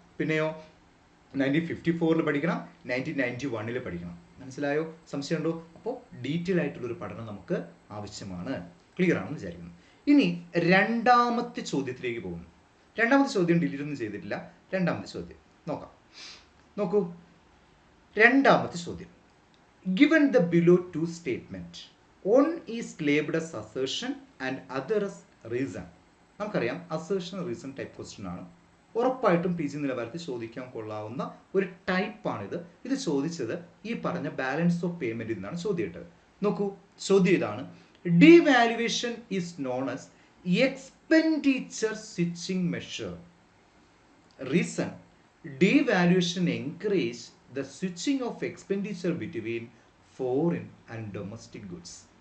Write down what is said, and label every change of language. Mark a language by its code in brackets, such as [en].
[ml] പിന്നെയോ 1954 പഠിക്കണം, 1991 പഠിക്കണം. മനസ്സിലായോ? സംശയമുണ്ടോ? അപ്പോൾ ഡീറ്റെയിൽ ആയിട്ടുള്ളൊരു പഠനം നമുക്ക് ആവശ്യമാണ്. ക്ലിയർ ആണെന്ന് വിചാരിക്കുന്നു. ഇനി രണ്ടാമത്തെ ചോദ്യത്തിലേക്ക് പോകുന്നു. രണ്ടാമത്തെ ചോദ്യം ഡിലീറ്റ് ഒന്നും ചെയ്തിട്ടില്ല. രണ്ടാമത്തെ ചോദ്യം നോക്കൂ. രണ്ടാമത്തെ ചോദ്യം, [en] given the below two statement, one is labeled as assertion and other as reason. [ml] നമുക്കറിയാം [en] assertion reason type question ആണ്. [ml] ഉറപ്പായിട്ടും PG നിലവാരത്തിൽ ചോദിക്കാൻ കൊള്ളാവുന്ന ഒരു ടൈപ്പാണിത്. ഇത് ചോദിച്ചത് ഈ പറഞ്ഞ ബാലൻസ് ഓഫ് പേയ്മെന്റ് എന്നാണ് ചോദ്യം ഇട്ടത്. നോക്കൂ, ചോദ്യം ഇതാണ്: [en] devaluation is known as expenditure switching measure. Reason: devaluation encourages the switching of expenditure between foreign and domestic goods.